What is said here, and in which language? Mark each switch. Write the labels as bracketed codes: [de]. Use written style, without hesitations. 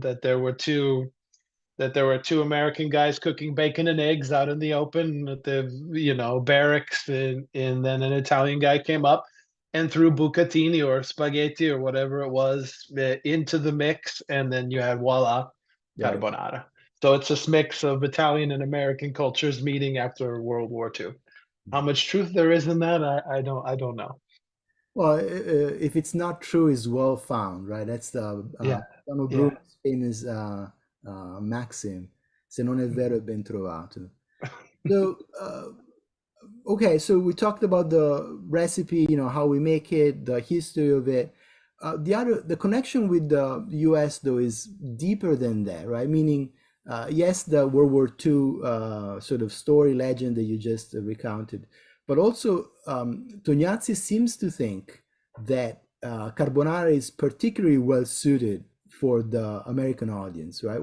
[en] That there were two American guys cooking bacon and eggs out in the open at the barracks, and then an Italian guy came up and threw bucatini or spaghetti or whatever it was into the mix, and then you had voila, carbonara. So it's this mix of Italian and American cultures meeting after World War II. How much truth there is in that, I don't know. Well, if it's not true, it's well found, right? That's the Bruno's famous maxim: [it] "Se non è vero, è ben trovato." [en] So, okay, so we talked about the recipe, how we make it, the history of it. The connection with the US though is deeper than that, right? Meaning, yes, the World War II sort of story legend that you just recounted, but also Tognazzi seems to think that carbonara is particularly well suited for the American audience, right?